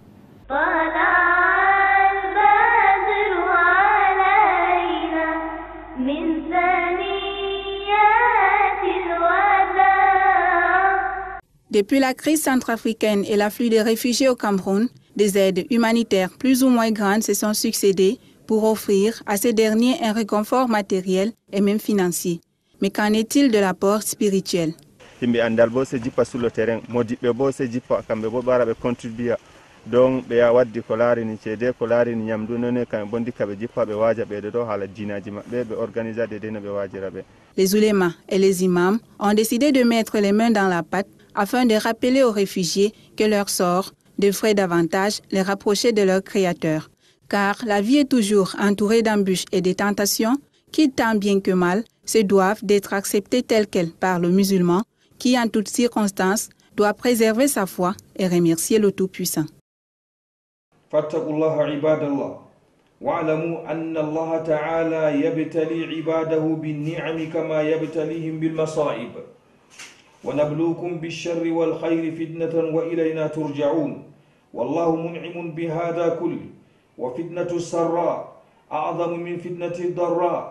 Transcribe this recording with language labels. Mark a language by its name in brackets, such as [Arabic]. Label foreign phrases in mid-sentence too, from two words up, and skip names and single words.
[French] Depuis la crise centrafricaine et l'afflux des réfugiés au Cameroun, des aides humanitaires plus ou moins grandes se sont succédées pour offrir à ces derniers un réconfort matériel et même financier. Mais qu'en est-il de l'apport spirituel? [Fula] donc ɓe ya waddi ko laarini ceede ko laarini ñamdu none kamɓe bondi kaɓe jippa ɓe waaja ɓeyde ɗo haala dinaji maɓɓe ɓe organisade de no ɓe waajira ɓe. [French] Les oulémas et les imams ont décidé de mettre les mains dans la pâte afin de rappeler aux réfugiés que leur sort devrait davantage les rapprocher de leur Créateur. Car la vie est toujours entourée d'embûches et de tentations qui, tant bien que mal, se doivent d'être acceptées telles quelles par le musulman qui, en toutes circonstances, doit préserver sa foi et remercier le Tout-Puissant. [Arabic] فاتقوا الله عباد الله واعلموا أن الله تعالى يبتلي عباده بالنعم كما يبتليهم بالمصائب ونبلوكم بالشر والخير فتنة وإلينا ترجعون والله منعم بهذا كله وفتنة السراء أعظم من فتنة الضراء